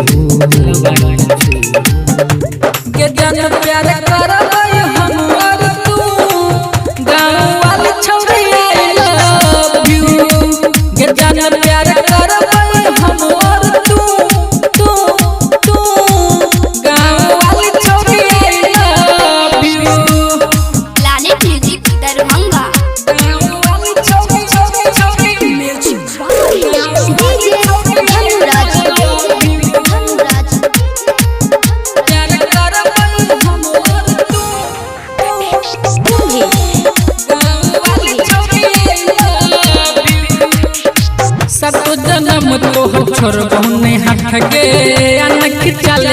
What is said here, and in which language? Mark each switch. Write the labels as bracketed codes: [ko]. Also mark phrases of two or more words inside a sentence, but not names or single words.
[mai] के जन प्यार करबै हमर तू गाँव वाली छौरी [en] I love you [mai] के जन प्यार करबै हमर तू गाँव वाली छौरी [en] I love you Planet Music Darbhanga. DJ Dhanuraj, DJ Dhanuraj. [mai] सब जन्म तोहर छोड़बो नहीं हाथ गे अनक चले